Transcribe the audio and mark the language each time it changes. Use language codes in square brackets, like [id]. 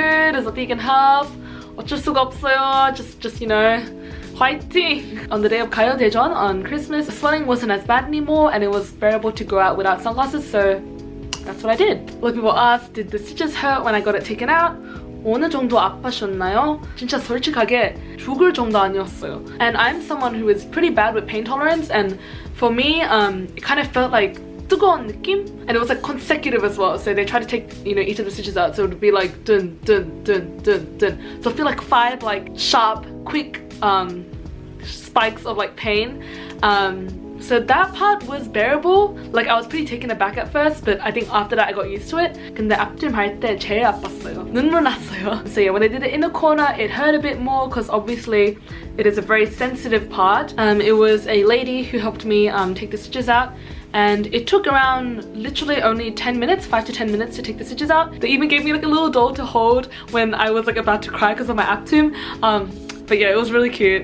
[en] There's nothing you can help. [ko] 어쩔 수가 없어요. [en] Just you know, fighting. On the day of 가요대전 on Christmas, the swelling wasn't as bad anymore and it was bearable to go out without sunglasses, so that's what I did. A lot of people asked, did the stitches hurt when I got it taken out? [ko] 어느 정도 아파셨나요? 진짜 솔직하게 죽을 정도 아니었어요. [en] And I'm someone who is pretty bad with pain tolerance, and for me, it kind of felt like [ko] 뜨거운 느낌? [en] And it was like consecutive as well. So they tried to take, you know, each of the stitches out, so it would be like dun dun dun dun dun. So I feel like 5 like sharp, quick spikes of like pain. So that part was bearable. Like I was pretty taken aback at first, but I think after that I got used to it. [ko] 근데 앞쯤 할 때 제일 아팠어요. 눈물 났어요. [en] So yeah, when I did the inner corner, it hurt a bit more because obviously it is a very sensitive part. It was a lady who helped me take the stitches out. And it took around literally only 10 minutes, 5 to 10 minutes to take the stitches out. They even gave me like a little doll to hold when I was like about to cry because of my aptum. But yeah, it was really cute.